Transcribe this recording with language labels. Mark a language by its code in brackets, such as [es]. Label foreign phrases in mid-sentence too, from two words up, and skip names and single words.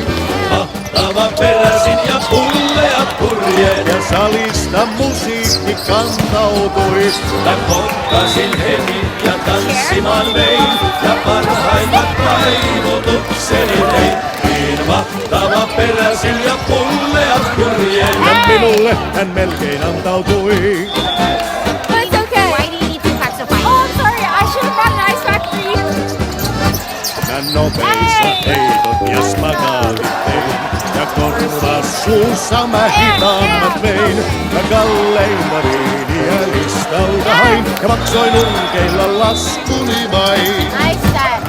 [fi] Mahtava peräsin ja pulleat purjeet, ja salista musiikki kantautui. Mä potkasin heti ja tanssimaan vein, ja parhaimmat taivutukseni tein. Niin mahtava peräsin ja pulleat purjeet, ja minulle hän melkein antautui. [en] It's okay. Why do you need 2 packs of wine? Oh, I'm sorry. I should have brought an ice factory. [fi] Mä nopeissa heitot ja spagaatit tein, ja korvas suussa mä hitaammat vein. Mä kalleimma viiniä listalta hain, ja maksoin nurkeilla laskuni vain. [en] Nice set.